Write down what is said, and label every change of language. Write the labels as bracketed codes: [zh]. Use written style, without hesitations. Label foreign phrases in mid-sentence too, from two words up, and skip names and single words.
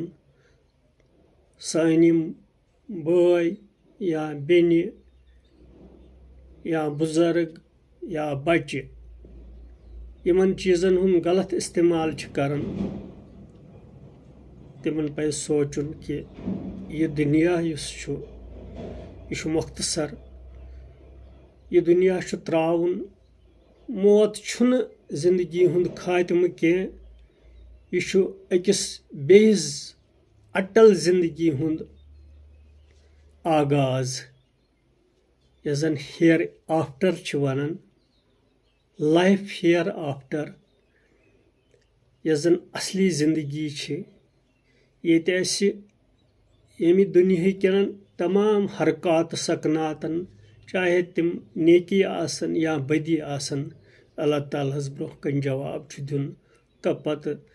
[ks] سٲنۍ یِم بٲے یا بیٚنہِ یا بُزرگ یا بچہِ یِمن چیٖزن ہُنٛد غلط استعمال چھِ کران، تِمن پزِ سونٛچُن کہِ یہِ دُنیا یُس چھُ یہِ چھُ مۄختصر، یہِ دُنیا چھُ ترٛاوُن، موت چھُنہٕ زندگی ہند خاتمہ کی یہ أکس بیٚیِس اٹل زندگی ہند آغاز یس زن ہیر آفٹر ونان [en] life hereafter [ks] یس زن اصلی زندگی ییٚتہِ اَسہِ ییٚمہِ دُنیاہٕکٮ۪ن تمام حرکات سکناتن چاہے تم نیکی آسن یا بدی آسن اللہ تعالیٰ ہس برونٛہہ کن جواب چھُ دیُن تہٕ پتہٕ